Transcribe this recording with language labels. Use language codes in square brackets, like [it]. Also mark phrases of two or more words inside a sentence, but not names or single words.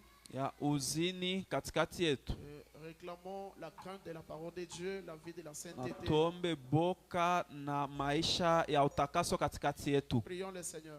[sw] Ya uzini katikati yetu. [fr] Réclamons la crainte de la parole de Dieu, la vie de la sainteté. [sw] Tuombe boka na maisha ya utakaso katikati yetu. [fr] Prions le Seigneur.